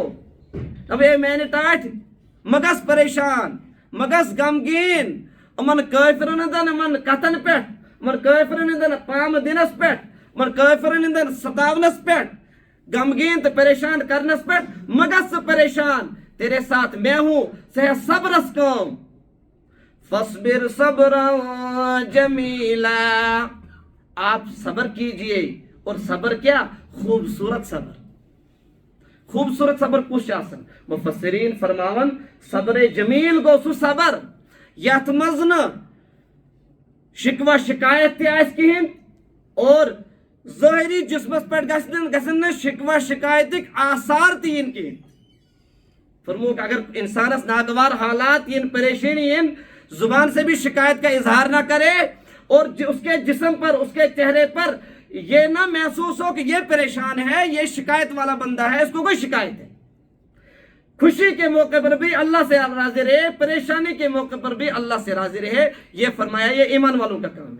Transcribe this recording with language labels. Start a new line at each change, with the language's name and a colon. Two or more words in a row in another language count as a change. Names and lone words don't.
Urdu: اب یہ میں نے
Kashmiri: ٹاٹ مگس پریشان، مگس غمگین، امن کافرن ہندن امن کتن پہ، امن کافرن ہندن پام دنس پہ، امن کافرن ہندن ستاونس پہ، غمگین تو پریشان کرنس پہ، مگس پریشان،
Urdu: تیرے ساتھ میں ہوں،
Kashmiri: سہ صبرس کام،
Arabic: فصبر صبرا جمیلا،
Urdu: آپ صبر کیجئے، اور صبر کیا؟
Kashmiri: خوبصورت صبر۔ خوبصورت صبر کچھ آسن مفسرین فرماون صبر جمیل گو سو صبر یت مزن شکوہ شکایت تی آس کہین اور ظاہری جسمس پر گسن شکوہ شکایتک آثار تین کہین۔
Urdu: فرمو کہ اگر انسانس ناگوار حالات ین پریشانی ین زبان سے بھی شکایت کا اظہار نہ کرے اور اس کے جسم پر اس کے چہرے پر یہ نہ محسوس ہو کہ یہ پریشان ہے، یہ شکایت والا بندہ ہے، اس کو کوئی شکایت ہے۔ خوشی کے موقع پر بھی اللہ سے راضی رہے، پریشانی کے موقع پر بھی اللہ سے راضی رہے، یہ فرمایا یہ ایمان والوں کا کام ہے۔